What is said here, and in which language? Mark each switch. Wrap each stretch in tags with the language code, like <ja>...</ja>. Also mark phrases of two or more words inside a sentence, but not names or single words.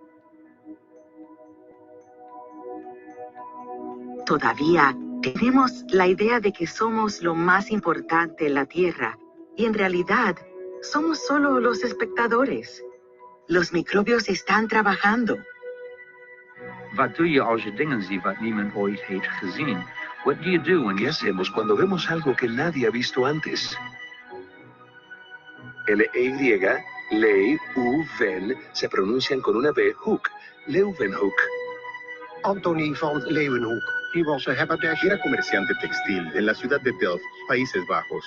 <es>Todavía tenemos la idea de que somos lo más importante en la Tierra y en realidad somos solo los espectadores. Los microbios están trabajando.</es> <nl>Wat doe je als je dingen ziet wat niemand ooit heeft gezien?</nl> <en>What do you do when</en> <es>¿Qué</es> <en>you see</en> <es>hacemos cuando vemos algo que nadie ha visto antes? L-E-Y, Leuven, se pronuncian con una B, Hoek, Leuwenhoek. Anthony van Leeuwenhoek.</es> <en>He was a haberdasher.</en> <es>Era comerciante textil en la ciudad de Delft, Países Bajos.</es>